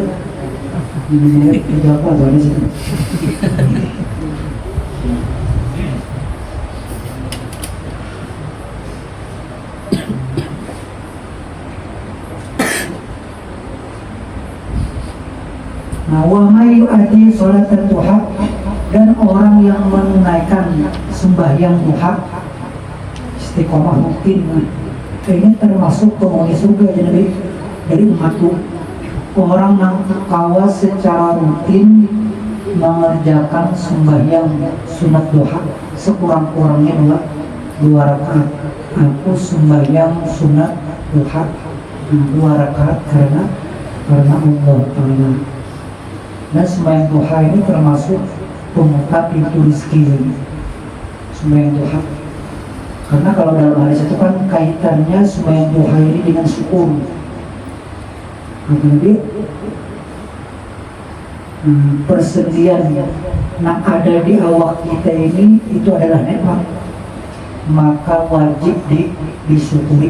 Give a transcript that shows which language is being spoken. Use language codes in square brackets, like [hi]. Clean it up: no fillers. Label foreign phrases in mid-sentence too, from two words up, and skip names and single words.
[id] Indomaret itu apa tuh ada situ. Nah, [ar] ومن يؤدي صلاة الضحى, [id] dan orang yang menunaikan sembahyang duha istiqomah mungkin ini termasuk penghuni surga jadi dari umatku. Orang yang kawas secara rutin mengerjakan sembahyang sunat duha sekurang-kurangnya 2 rakaat. Aku sembahyang sunat duha 2 rakaat karena Allah Ta'ala. Dan sembahyang duha ini termasuk pembuka pintu rezeki. Sembahyang duha, karena kalau dalam hadis itu kan kaitannya sembahyang duha ini dengan syukur. Jadi persendian yang ada di awak kita ini itu adalah nikmat, maka wajib disyukuri.